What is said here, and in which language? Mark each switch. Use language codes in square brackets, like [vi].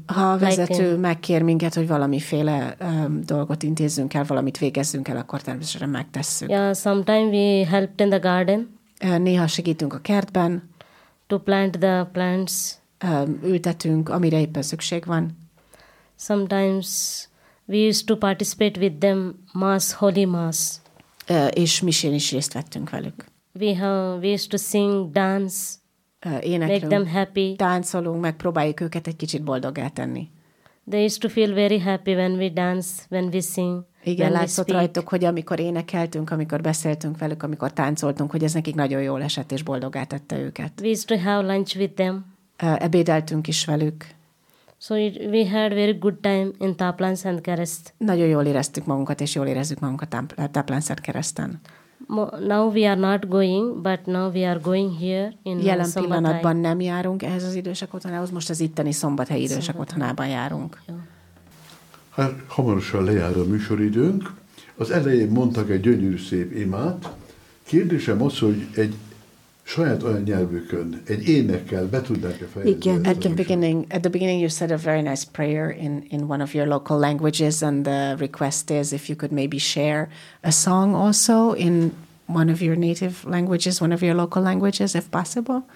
[hu] Ha a vezető megkér minket, hogy valamiféle dolgot intézzünk el, valamit végezzünk el, akkor természetesen megtesszük. [en] Yeah, sometimes we helped in the garden. [hu] Néha segítünk a kertben. [en] To plant the plants. [hu] Ültetünk, amire éppen szükség van. [en] Sometimes we used to participate with them mass, holy mass. [hu] És misén is részt vettünk velük. [en] We used to sing, dance, make them happy. [hu] Táncolunk, megpróbáljuk őket egy kicsit boldoggá tenni. [en] They used to feel very happy when we dance, when we sing. [hu] Igen, látszott rajtuk, hogy amikor énekeltünk, amikor beszéltünk velük, amikor táncoltunk, hogy ez nekik nagyon jól esett és boldoggá tette őket. [en] We used to have lunch with them. [hu] Ebédeltünk is velük. [en] So we had very good time in Táplál Szentkereszt. [hu] Nagyon jól éreztük magunkat, és jól érezzük magunkat Táplál Szentkereszten. [en] Now we are not going, but now we are going here in [hu] Jelen pillanatban nem járunk ehhez az idősek otthonához, most az itteni szombathelyi idősek otthonában járunk. Hát, hamarosan lejár a műsoridőnk. Az elején mondtak egy gyönyörű szép imát. Kérdésem az, hogy egy saját olyan nyelvükön, egy énekkel be tudnák-e fejezni? Igen. [en] At the beginning you said a very nice prayer in one of your local languages, and the request is if you could maybe share a song also in one of your native languages, one of your local languages, if possible.